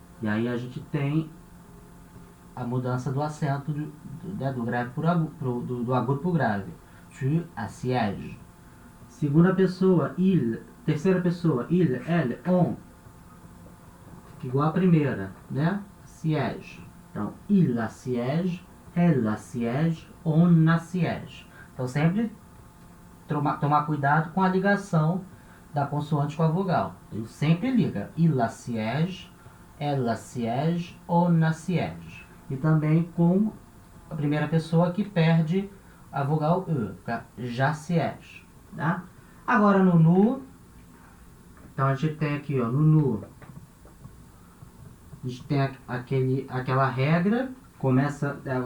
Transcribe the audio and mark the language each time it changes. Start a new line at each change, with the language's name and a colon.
Portuguese: E aí a gente tem a mudança do acento do grave do agudo para o grave.
French: Tu assièges.
Portuguese: Segunda pessoa, il. Terceira pessoa, il, elle, on. Fica igual a primeira, né? Siège.
French: Então, il assiège, elle assiège, on assiège.
Portuguese: Então, sempre tomar cuidado com a ligação da consoante com a vogal. Ele sempre liga.
French: Il assiège, elle assiège, on assiège.
Portuguese: E também com a primeira pessoa que perde a vogal E. Fica
French: j'assiège.
Portuguese: Tá? Agora no nu. Então a gente tem aqui, ó, no nu. A gente tem aquela regra. Começa.